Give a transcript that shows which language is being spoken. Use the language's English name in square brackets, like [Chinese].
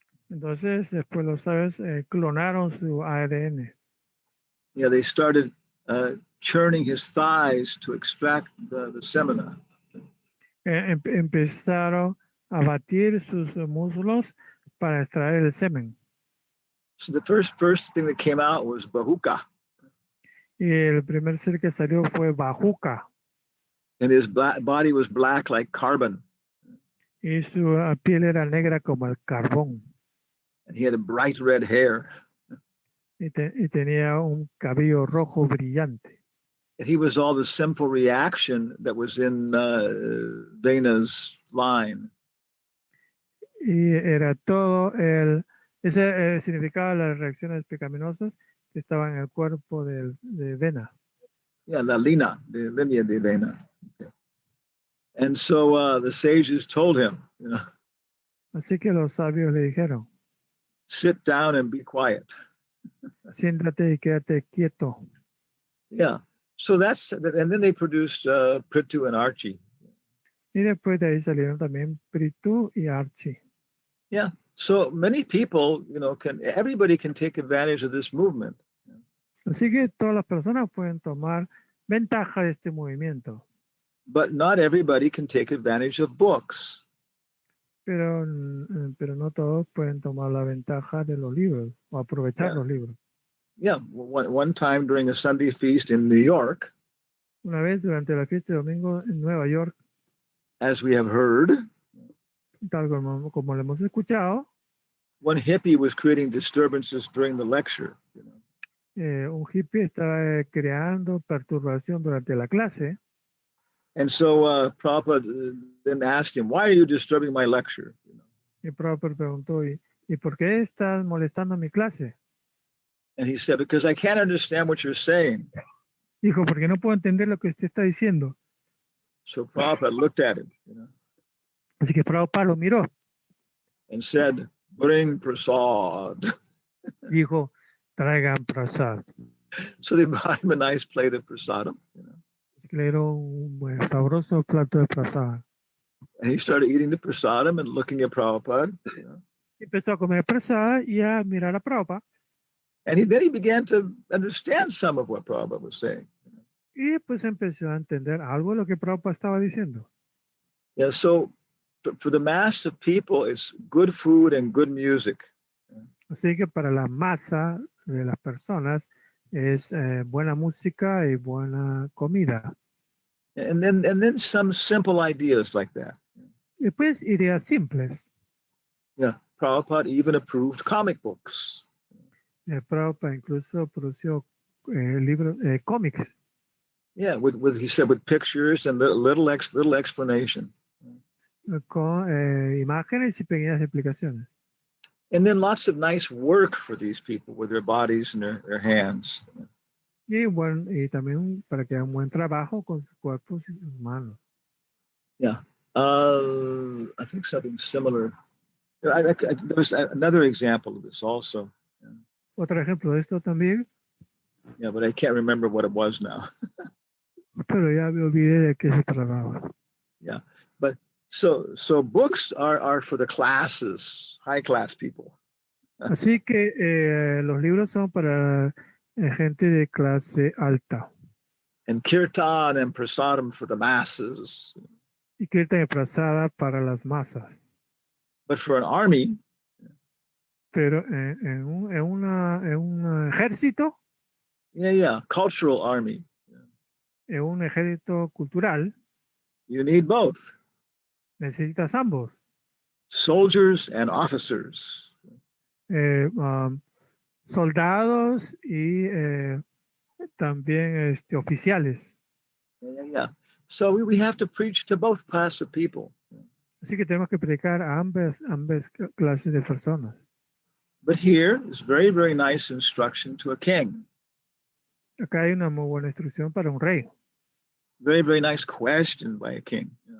[Spanish] Entonces, después los sabios clonaron su ADN. [English] Yeah, they started churning his thighs to extract the semina. [Spanish] Empezaron a batir sus muslos para extraer el semen. [English] So the first thing that came out was Bahuka, [Spanish] Y el primer ser que salió fue Bajuca. [English] and his body was black like carbon, [Spanish] Y su piel era negra como el carbón. [English] and he had a bright red hair. [Spanish] Y tenía un cabello rojo brillante. [English] And he was all the sinful reaction that was in Vena's line. [Spanish] Y era todo ese significaba las reacciones pecaminosas que estaban en el cuerpo de Vena. Yeah, la línea de Vena. Okay. [English] And so the sages told him, [Spanish] Así que los sabios le dijeron, [English] sit down and be quiet. [Spanish] siéntate y quédate quieto. Yeah. [English] So and then they produced Prithu and Archie. [Spanish] Y después de ahí salieron también Prithu y Archie. Yeah. [English] So many people, everybody can take advantage of this movement. [Spanish] Así que todas las personas pueden tomar ventaja de este movimiento. [English] But not everybody can take advantage of books. [Spanish] Pero no todos pueden tomar la ventaja de los libros o aprovechar los libros. Yeah. [English] One time during a Sunday feast in New York, [Spanish] Una vez durante la fiesta de domingo en Nueva York, [English] as we have heard, [Spanish] tal como lo hemos escuchado, [English] one hippie was creating disturbances during the lecture. [Spanish] un hippie estaba creando perturbación durante la clase. [English] And so Prabhupada then asked him, why are you disturbing my lecture? [Spanish] Y Prabhupada preguntó, ¿y por qué estás molestando mi clase? [English] And he said, because I can't understand what you're saying. [Spanish] Dijo, porque no puedo entender lo que usted está diciendo. [English] So Prabhupada looked at him, [Spanish] Así que Prabhupada lo miró. [English] and said, bring prasad. [Spanish] Dijo, traigan prasad. [English] So they brought him a nice plate of prasadam. [Spanish] Así que le dieron un sabroso plato de prasad. [English] And he started eating the prasadam and looking at Prabhupada. [Spanish] Y empezó a comer prasad y a mirar a Prabhupada. [English] And then he began to understand some of what Prabhupada was saying. [Spanish] Y pues empezó a entender algo de lo que Prabhupada estaba diciendo. [English] Yeah, so for the mass of people, it's good food and good music. [Spanish] Así que para la masa de las personas es buena música y buena comida. [English] And then some simple ideas like that. [Spanish] Después ideas simples. [English] Yeah, Prabhupada even approved comic books. [Spanish] Prabhupada incluso produció libros, cómics. [English] Yeah, with he said with pictures and little explanation. [Spanish] Con imágenes y pequeñas explicaciones. [English] And then lots of nice work for these people with their bodies and their hands. [Spanish] Y también para que hagan un buen trabajo con sus cuerpos y sus manos. Yeah. [English] I think something similar. There was another example of this also. [Spanish] Otro ejemplo de esto también, [English] Yeah, but I can't remember what it was now. [Spanish] pero ya me olvidé de qué se trataba. Yeah. [English] But so books are for the classes, high class people. [Spanish] Así que los libros son para gente de clase alta. [English] And kirtan and prasadam for the masses. [Spanish] Y Kirtan y Prasada para las masas. [English] But for an army, [Spanish] Pero en un ejército, [English] yeah, cultural army, [Spanish] en un ejército cultural, [English] you need both. [Spanish] necesitas ambos. [English] Soldiers and officers. [Spanish] Soldados y también oficiales. Yeah. [English] So we have to preach to both class of people. [Spanish] Así que tenemos que predicar a ambas clases de personas. [English] But here is very, very nice instruction to a king. [Spanish] Acá hay una muy buena instrucción para un rey. [English] Very, very nice question by a king.